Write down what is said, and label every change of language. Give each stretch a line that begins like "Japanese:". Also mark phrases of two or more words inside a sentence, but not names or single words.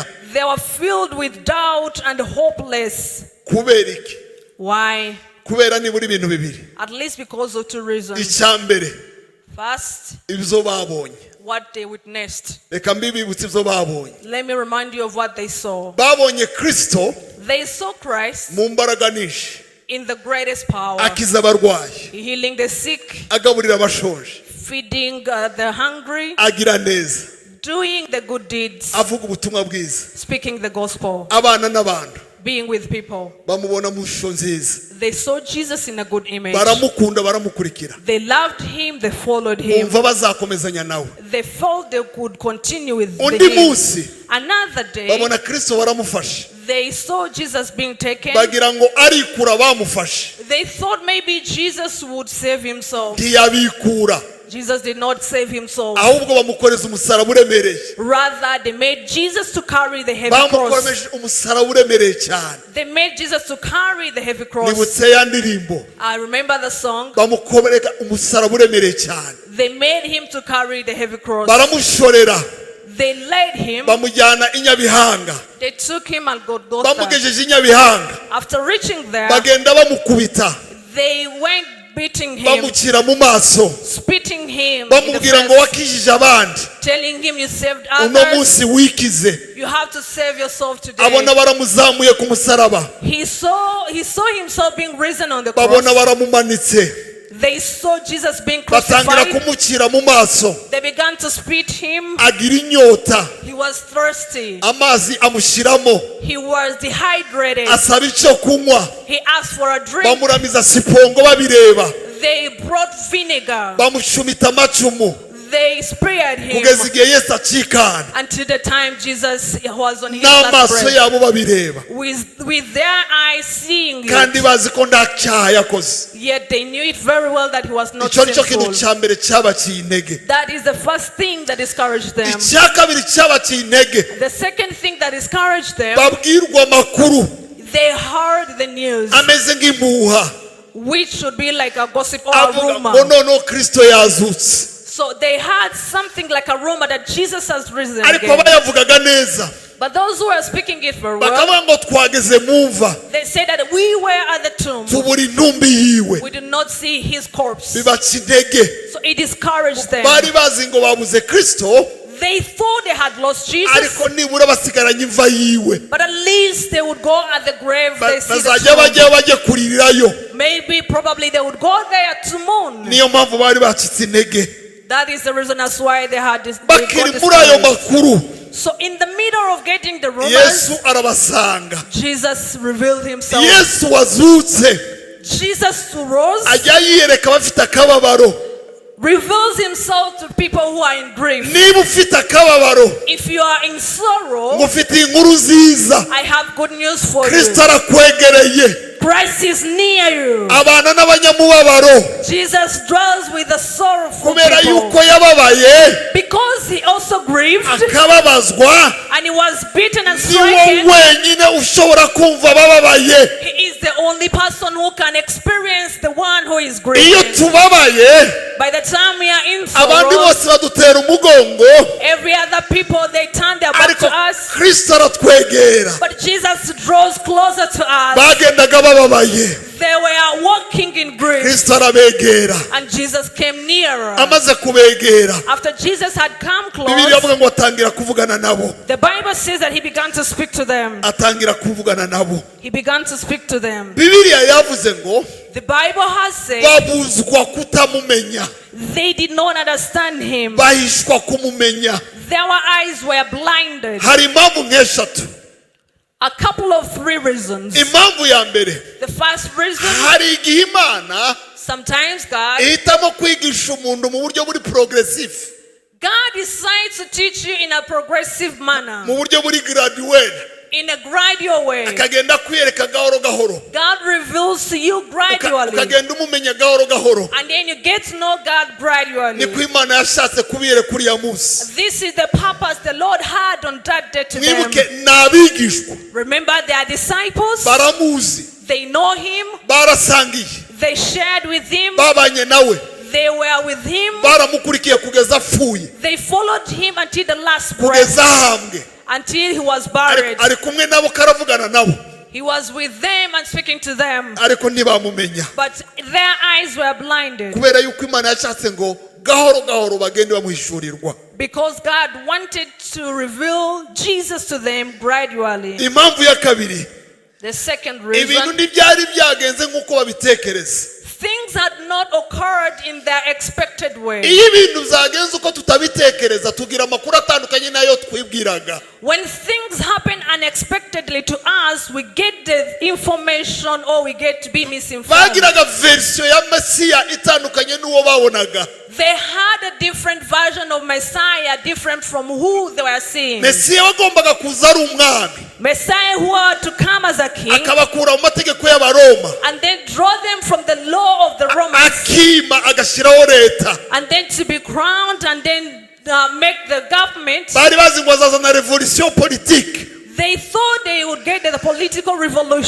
English: They were filled with doubt and hopeless.
Kinyarwanda: Kubera iki?
English: Why?
Kinyarwanda: Kubera nibura ibintu bibiri.
English: At least because of two reasons.
Kinyarwanda: Icyambere,
English: First,
Kinyarwanda: ibyo babonye.
English: what they witnessed.
Kinyarwanda: Reka mbibibutse ibyo babonye.
English: Let me remind you of what they saw.
Kinyarwanda: Babonye Kristo
English: They saw Christ
Kinyarwanda: mu mbaraga nyinshi,
English: in the greatest power,
Kinyarwanda: akiza abarwayi,
English: healing the sick,
Kinyarwanda: agaburira abashonje,
English: feeding the hungry,
Kinyarwanda: agira neza,
English: doing the good deeds,
Kinyarwanda: avuga ubutumwa bwiza.
English: speaking the gospel,
Kinyarwanda: Abana n'abantu
English: being with people.
Kinyarwanda: bamubona mu shusho nziza.
English: They saw Jesus in a good image.
Kinyarwanda: Baramukunda, baramukurikira.
English: They loved him, they followed him.
Kinyarwanda: Bumva bazakomezanya nawe.
English: They felt they could continue with
Kinyarwanda: Undi
English: him.
Kinyarwanda: munsi
English: Another day,
Kinyarwanda: babona Kristo baramufashe.
English: they saw Jesus being taken.
Kinyarwanda: Bagira ngo arikura bamufashe.
English: They thought maybe Jesus would save himself.
Kinyarwanda: Ntiyabikura.
English: Jesus did not save himself.
Kinyarwanda: Ahubwo bamukoreza umusaraba uremereye.
English: Rather, they made Jesus to carry the heavy cross.
Kinyarwanda: Bamukomeje umusaraba uremereye cyane.
English: They made Jesus to carry the heavy cross.
Kinyarwanda: Nibutse ya ndirimbo.
English: I remember the song.
Kinyarwanda: Bamukomereka umusaraba uremereye cyane.
English: They made him to carry the heavy cross.
Kinyarwanda: Baramushorera.
English: They led him.
Kinyarwanda: Bamujyana i Nyabihanga.
English: They took him and Golgotha.
Kinyarwanda: Bamugejeje i Nyabihanga.
English: After reaching there,
Kinyarwanda: Bagenda bamukubita.
English: they went beating him,
Kinyarwanda: Bamukira mu maso.
English: spitting him in the
Kinyarwanda: Bamubwira ngo
English: face,
Kinyarwanda: wakijije abandi.
English: telling him you saved
Kinyarwanda: Uno
English: others.
Kinyarwanda: munsi wikize.
English: You have to save yourself today.
Kinyarwanda: Abona baramuzamuye ku musaraba.
English: He saw himself being risen on the
Kinyarwanda: Babona
English: cross.
Kinyarwanda: baramumanitse.
English: They saw Jesus being
Kinyarwanda: Batangira
English: crucified.
Kinyarwanda: kumukira mu maso.
English: They began to spit him.
Kinyarwanda: Agira inyota.
English: He was thirsty.
Kinyarwanda: Amazi amushiramo.
English: He was dehydrated.
Kinyarwanda: Asaba icyo kunywa.
English: He asked for a drink.
Kinyarwanda: Bamuramiza sipongo babireba.
English: They brought vinegar.
Kinyarwanda: Bamushumita amacumu.
English: They spared him
Kinyarwanda: kugeza igihe Yesu acikana
English: until the time Jesus was on his last
Kinyarwanda: n'amaso
English: breath.
Kinyarwanda: yabo babireba
English: With their eyes seeing
Kinyarwanda: kandi
English: it,
Kinyarwanda: bazi ko nta cyaha yakoze.
English: yet they knew it very well that he was not
Kinyarwanda: Icyo nicyo kintu
English: sinful.
Kinyarwanda: cya mbere cyabaciye intege.
English: That is the first thing that discouraged them.
Kinyarwanda: Icya kabiri cyabaciye intege,
English: The second thing that discouraged them,
Kinyarwanda: babwirwa amakuru
English: they heard the news,
Kinyarwanda: ameze nk'impuha
English: which should be like a gossip or a
Kinyarwanda: avuga ngo
English: rumor.
Kinyarwanda: noneho Kristo yazutse,
English: So they had something like a rumor that Jesus has risen
Kinyarwanda: ariko
English: again.
Kinyarwanda: bayavugaga neza
English: But those who were speaking it very well,
Kinyarwanda: bakavuga ngo twageze mu mva
English: they said that we were at the tomb.
Kinyarwanda: tubura intumbi yiwe,
English: We did not see his corpse.
Kinyarwanda: bibaca intege.
English: So it discouraged them.
Kinyarwanda: Bari bazi ngo babuze Kristo,
English: They thought they had lost Jesus,
Kinyarwanda: ariko nibura basigaranye imva yiwe,
English: but at least they would go at the grave. They see the
Kinyarwanda: bazajya
English: tomb.
Kinyarwanda: bajya bajye kuririrayo.
English: Maybe, probably they would go there to mourn.
Kinyarwanda: Niyo mpamvu bari bacitse intege,
English: That is the reason as why they had this. They
Kinyarwanda: bakiri
English: got
Kinyarwanda: muri ayo
English: discouraged.
Kinyarwanda: makuru
English: So in the middle of getting the rumors,
Kinyarwanda: Yesu arabasanga.
English: Jesus revealed himself.
Kinyarwanda: Yesu wazutse
English: Jesus rose,
Kinyarwanda: ajya yiyereka abafite akababaro.
English: reveals himself to people who are in grief.
Kinyarwanda: Niba ufite akababaro
English: If you are in sorrow,
Kinyarwanda: ngo ufite inkuru nziza,
English: I have good news for
Kinyarwanda: Kristo
English: you.
Kinyarwanda: arakwegereye.
English: Christ is near you.
Kinyarwanda: Abana n'abanyamubabaro
English: Jesus dwells with the sorrowful
Kinyarwanda: kubera
English: people.
Kinyarwanda: yuko yababaye
English: Because he also grieved
Kinyarwanda: akababazwa.
English: and he was beaten and
Kinyarwanda: Ni wo
English: stricken.
Kinyarwanda: wenyine ushobora kumva bababaye.
English: He is the only person who can experience the one who is
Kinyarwanda: Iyo
English: grieving.
Kinyarwanda: tubabaye
English: By the time we are in
Kinyarwanda: abandi
English: sorrow,
Kinyarwanda: bose badutera umugongo,
English: every other people, they turn their back
Kinyarwanda: ariko
English: to us.
Kinyarwanda: Kristo aratwegera.
English: But Jesus draws closer to us.
Kinyarwanda: Bagendaga bababaye,
English: They were walking in grief.
Kinyarwanda: Kristo arabegera.
English: And Jesus came nearer.
Kinyarwanda: Amaze kubegera,
English: After Jesus had come
Kinyarwanda: Bibiliya
English: close,
Kinyarwanda: avuga ngo atangira kuvugana nabo,
English: the Bible says that he began to speak to them.
Kinyarwanda: atangira kuvugana nabo.
English: He began to speak to them.
Kinyarwanda: Bibiliya yavuze ngo
English: The Bible has said
Kinyarwanda: babuzwa kutamumenya,
English: they did not understand him.
Kinyarwanda: bahishwa kumumenya.
English: Their eyes were blinded.
Kinyarwanda: Hari impamvu nk'eshatu.
English: A couple of three reasons.
Kinyarwanda: Impamvu ya mbere,
English: The first reason,
Kinyarwanda: hari igihe Imana
English: sometimes God
Kinyarwanda: ihitamo kwigisha umuntu mu buryo buri progressive,
English: decides to teach you in a progressive manner,
Kinyarwanda: mu buryo buri gradual,
English: in a gradual way.
Kinyarwanda: akagenda kwiyereka gahoro gahoro,
English: God reveals to you gradually,
Kinyarwanda: ukagenda umumenya gahoro gahoro.
English: and then you get to know God gradually.
Kinyarwanda: Niko Imana yashatse kubiyereka uriya munsi.
English: This is the purpose the Lord had on that day to them.
Kinyarwanda: Mwibuke ni abigishwa,
English: Remember, they are disciples.
Kinyarwanda: baramuzi,
English: They know him.
Kinyarwanda: barasangiye,
English: They shared with him.
Kinyarwanda: babanye nawe,
English: They were with him.
Kinyarwanda: baramukurikiye kugeza apfuye,
English: They followed him until the last
Kinyarwanda: kugeza
English: breath,
Kinyarwanda: ahambwe.
English: until he was buried.
Kinyarwanda: Ari kumwe nabo, karavugana nabo,
English: He was with them and speaking to them,
Kinyarwanda: ariko ntibamumenya
English: but their eyes were blinded
Kinyarwanda: kubera yuko Imana yashatse ngo gahoro gahoro bagende bamuhishurirwa.
English: because God wanted to reveal Jesus to them gradually.
Kinyarwanda: Impamvu ya kabiri,
English: The second
Kinyarwanda: ibintu
English: reason,
Kinyarwanda: ntibyari byagenze nk'uko babitekereza.
English: things had not occurred in their expected way.
Kinyarwanda: Iyo ibintu byagenze uko tutabitekereza, tugira amakuru atandukanye n'ayo twibwiraga.
English: When things happen unexpectedly to us, we get the information or we get to be misinformed.
Kinyarwanda: Bagiraga verisiyo ya Mesiya itandukanye n'uwo babonaga.
English: They had a different version of Messiah, different from who they were seeing.
Kinyarwanda: Mesiya wagombaga kuza ari umwami,
English: Messiah who had to come as a king
Kinyarwanda: akabakura mu mategeko y'Abaroma,
English: and then draw them from the law of the Romans,
Kinyarwanda: akima agashyiraho leta.
English: and then to be crowned and then make the government.
Kinyarwanda: Bari bazi ngo azazana revolisiyo politike,
English: They thought they would get the political revolution,